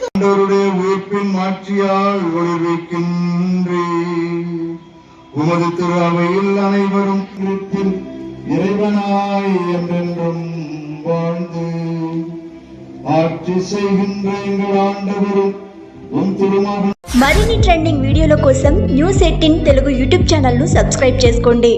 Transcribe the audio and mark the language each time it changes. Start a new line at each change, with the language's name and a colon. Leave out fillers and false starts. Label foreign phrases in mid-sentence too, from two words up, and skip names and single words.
Tamil: ஆண்டவருடைய உயிர்ப்பின் மாட்சியால் ஒளிர்விக்கின்றே. உமது திரு அவையில் அனைவரும் கிறிஸ்தில் இறைவனாய் என்றென்றும் வாழ்ந்து ஆட்சி செய்கின்ற எங்கள் ஆண்டவரும் உம் திருமகன்
Telugu: మరిన్ని ట్రెండింగ్ వీడియోల కోసం న్యూస్ 18 తెలుగు యూట్యూబ్ ఛానల్ను సబ్స్క్రైబ్ చేసుకోండి.